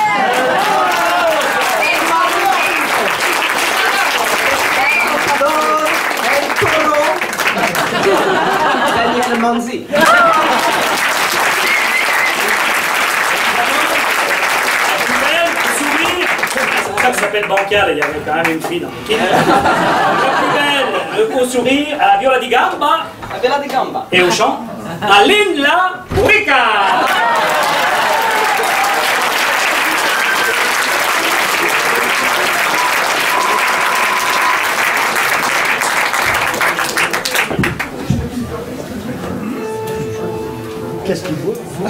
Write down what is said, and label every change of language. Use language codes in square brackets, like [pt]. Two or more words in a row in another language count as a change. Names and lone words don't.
[fr] Daniel Manzi. C'est pour ça que ça s'appelle bancal, il y avait quand même une fille dans l'équipe. La plus belle, au sourire, à la [it] viola di gamba. La viola di gamba. [fr] Et au chant, à l'Inla Rica. Qu'est-ce qu'il faut?